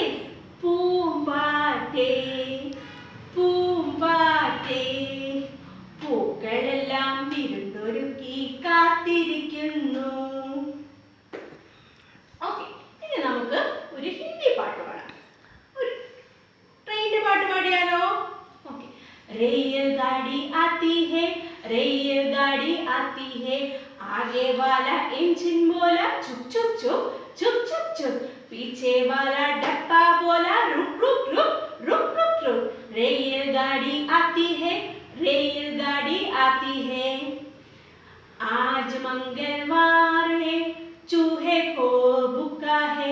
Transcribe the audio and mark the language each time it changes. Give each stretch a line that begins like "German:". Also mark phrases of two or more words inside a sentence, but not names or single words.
Malayalam: പൂമ്പാറ്റേ പൂമ്പാറ്റേ പൂക്കളെല്ലാം വിരുന്നൊരുക്കി കാത്തിരിക്കുന്നു. ഓക്കെ, ഇനി നമുക്ക് ഒരു ഹിന്ദി പാട്ട് പാടാം. ഒരു ട്രെയിനിന്റെ പാട്ട് പാടിയാലോ? ഓക്കെ.
Hindi: रेलगाड़ी आती है, रेलगाड़ी आती है, आगे वाला इंजन बोला चुप चुप चुप चुप चुप चुप, पीछे वाला डब्बा बोला रुक रुक रुक रुक रुक रुक. रेलगाड़ी आती है, रेलगाड़ी आती है, आज मंगलवार है, चूहे को भूखा है.